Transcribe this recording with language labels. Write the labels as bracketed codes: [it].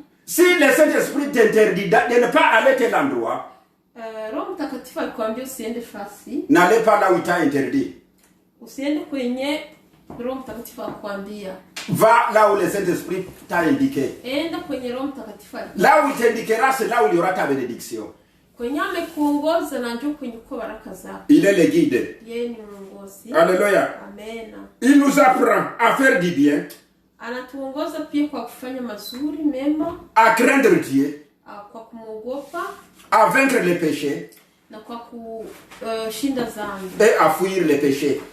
[fr] Si le Saint-Esprit t'interdit de ne pas aller à tel endroit, [sw] Roho Mtakatifu alikwambia usiende fasi, [fr] n'allez pas là où il t'a interdit. [sw] Usiende kwenye Roho Mtakatifu akwambia. [fr] Va là où le Saint-Esprit t'a indiqué. [sw] Enda kwenye Roho Mtakatifu. [fr] Là où il t'indiquera, c'est là où il y aura ta bénédiction. [sw] Kwenye amekuongoza na njoo kwenye kwa baraka zako. [fr] Il est le guide. [sw] Yeye ni mwongozi. Alléluia. Amen. [fr] Il nous apprend à faire du bien. [sw] Anatuongoza pia kwa kufanya mazuri mema, [fr] à craindre Dieu, [sw] kwa kumwogopa, [fr] à vaincre les péchés, [sw] na kwa kushinda dhambi, [fr] et à fuir les péchés.